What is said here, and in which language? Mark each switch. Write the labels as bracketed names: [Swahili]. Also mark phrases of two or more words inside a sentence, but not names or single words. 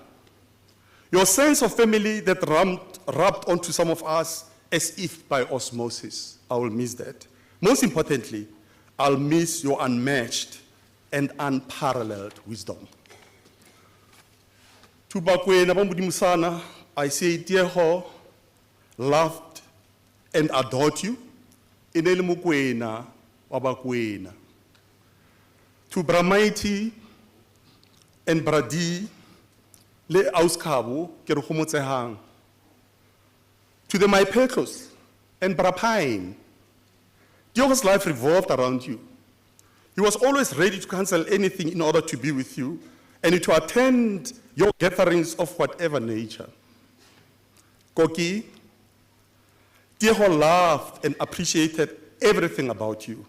[English] Your sense of family that rubbed onto some of us as if by osmosis. I will miss that. Most importantly, I'll miss your unmatched and unparalleled wisdom. To Bakwena Bamudimusana, I say, Tiego loved and adored you. [Tswana] Inele mukwena wabakwena. [English] To Bramaiti and Bradi [Tswana] le auskabo ke re gomotsehang. [English] To the Maipetos and Brapine, Tiego's life revolved around you. He was always ready to cancel anything in order to be with you and to attend your gatherings of whatever nature. Koki, Tiego loved and appreciated everything about you.